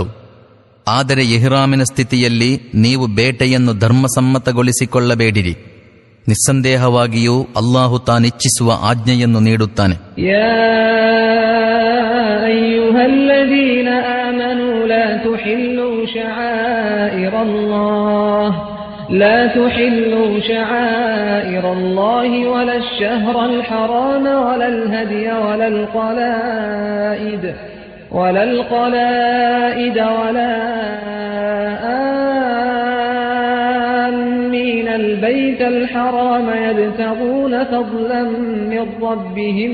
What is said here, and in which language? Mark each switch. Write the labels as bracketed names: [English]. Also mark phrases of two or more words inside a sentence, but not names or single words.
[Kannada] ಆದರೆ ಇಹ್ರಾಮಿನ ಸ್ಥಿತಿಯಲ್ಲಿ ನೀವು ಬೇಟೆಯನ್ನು ಧರ್ಮಸಮ್ಮತಗೊಳಿಸಿಕೊಳ್ಳಬೇಡಿರಿ. ನಿಸ್ಸಂದೇಹವಾಗಿಯೂ ಅಲ್ಲಾಹು ತಾನಿಚ್ಛಿಸುವ ಆಜ್ಞೆಯನ್ನು ನೀಡುತ್ತಾನೆ. [Arabic] يا أيها الذين آمنوا لا تحلوا شعائر الله لا تحلوا شعائر الله ولا الشهر الحرام ولا الهدي ولا القلائد ولا آمين البيت الحرام يبتغون فضلا من ربهم